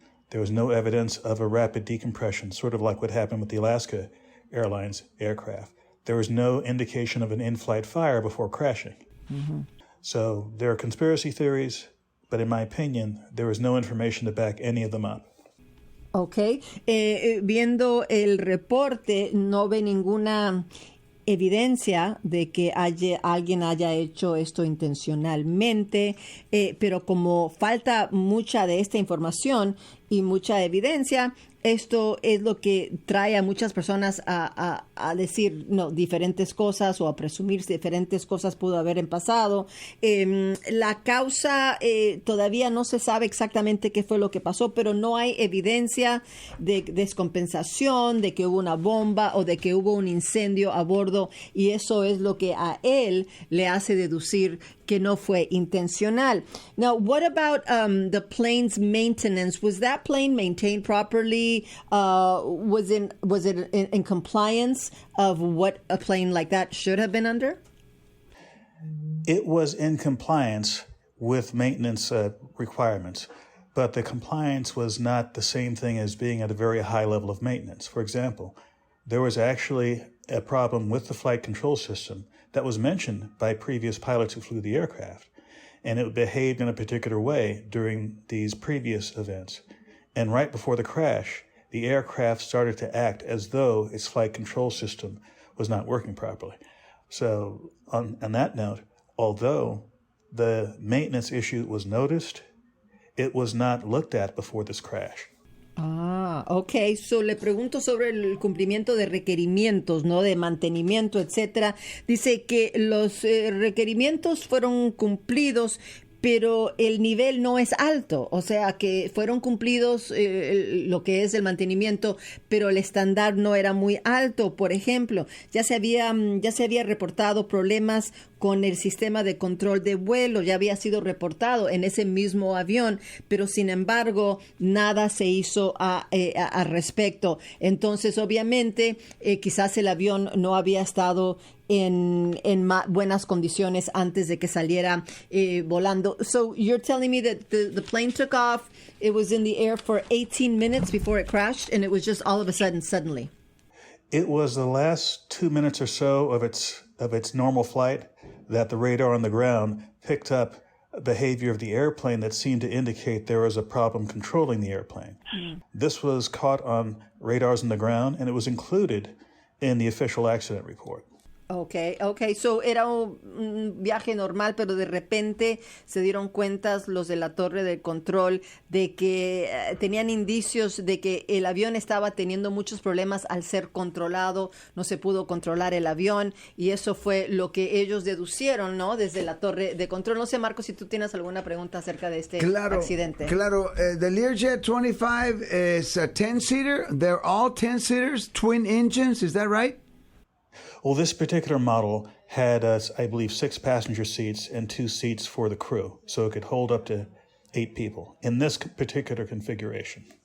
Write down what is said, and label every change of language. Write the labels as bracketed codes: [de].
[en] There was no evidence of a rapid decompression, sort of like what happened with the Alaska Airlines aircraft. There was no indication of an in-flight fire before crashing. Mm-hmm. So there are conspiracy theories, but in my opinion, there was no information to back any of them up. Okay. [es] Viendo el reporte, no ve ninguna evidencia de que alguien haya hecho esto intencionalmente, pero como falta mucha de esta información y mucha evidencia, esto es lo que trae a muchas personas a decir diferentes cosas o a presumir diferentes cosas pudo haber pasado. La causa todavía no se sabe exactamente qué fue lo que pasó, pero no hay evidencia de descompensación, de que hubo una bomba o de que hubo un incendio a bordo, y eso es lo que a él le hace deducir que no fue intencional. [en] Now, what about the plane's maintenance? Was that plane maintained properly? Was it in compliance of what a plane like that should have been under? It was in compliance with maintenance requirements, but the compliance was not the same thing as being at a very high level of maintenance. For example, there was actually a problem with the flight control system that was mentioned by previous pilots who flew the aircraft, and it behaved in a particular way during these previous events. And right before the crash, the aircraft started to act as though its flight control system was not working properly. So on that note, although the maintenance issue was noticed, it was not looked at before this crash. Ok. [es] So le pregunto sobre el cumplimiento de requerimientos, ¿no? De mantenimiento, etcétera. Dice que los requerimientos fueron cumplidos, pero el nivel no es alto, o sea que fueron cumplidos lo que es el mantenimiento, pero el estándar no era muy alto. Por ejemplo, ya se había reportado problemas con el sistema de control de vuelo, ya había sido reportado en ese mismo avión, pero sin embargo nada se hizo al respecto. Entonces, obviamente, quizás el avión no había estado en buenas condiciones antes de que saliera volando. [en] So you're telling me that the plane took off, it was in the air for 18 minutes before it crashed, and it was just all of a sudden, suddenly? It was the last 2 minutes or so of its normal flight that the radar on the ground picked up behavior of the airplane that seemed to indicate there was a problem controlling the airplane. Mm. This was caught on radars on the ground, and it was included in the official accident report. Okay. [es] So era un viaje normal, pero de repente se dieron cuenta los de la torre de control de que tenían indicios de que el avión estaba teniendo muchos problemas al ser controlado, no se pudo controlar el avión, y eso fue lo que ellos deducieron, ¿no? Desde la torre de control. No sé, Marcos, si tú tienes alguna pregunta acerca de este accidente. Claro, [en] the Learjet 25 is a 10-seater. They're all 10-seaters, twin engines, is that right? Well, this particular model had, I believe, 6 passenger seats and 2 seats for the crew, so it could hold up to 8 people in this particular configuration.